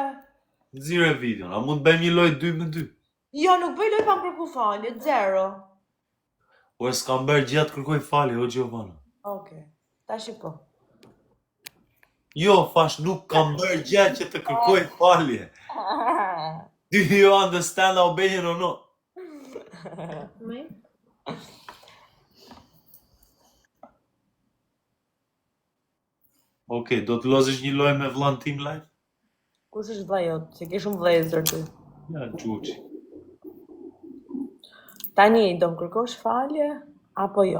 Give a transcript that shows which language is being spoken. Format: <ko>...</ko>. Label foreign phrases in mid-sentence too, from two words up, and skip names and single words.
<sq>Nxire videon, a mund bëjmë një lojë 2-2? Jo, nuk bëj loj pa më kërku falje, zero. Po e s'kam bërë gjatë kërkoj falje, o Giovanna. Okay, ta shiko. Jo, fash nuk kam bërë gjatë që të kërkoj falje.</sq> <en>Do you understand Albanian or not?</en> <sq>Okej, do të lozësh një lojë me vllain tim live? Kush është vllai jot? Se ke shumë vëllezër ty. Ja, Gjurgji. Tani, do më kërkosh falje, apo jo?</sq>